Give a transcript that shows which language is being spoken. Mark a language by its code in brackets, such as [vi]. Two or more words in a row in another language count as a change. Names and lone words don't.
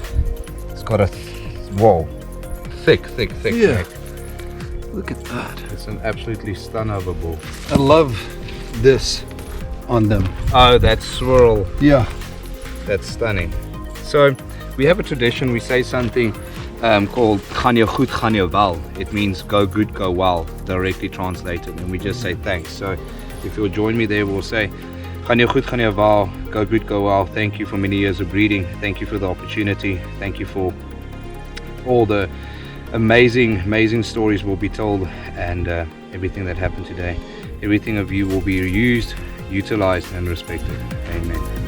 [en] He's got a, thick Yeah. neck. Look at that. It's an absolutely stunner of a bull. I love this on them. Oh, that swirl. Yeah. That's stunning. So we have a tradition, we say something called [af] gaan jou goed, gaan jou wel. [en] It means go good, go well, directly translated, and we just say thanks. So if you'll join me there, we'll say [af] gaan jou goed, gaan jou wel, [en] go good, go well. Thank you for many years of breeding. Thank you for the opportunity. Thank you for all the amazing stories will be told, and everything that happened today. Everything of you will be used, utilized, and respected. Amen.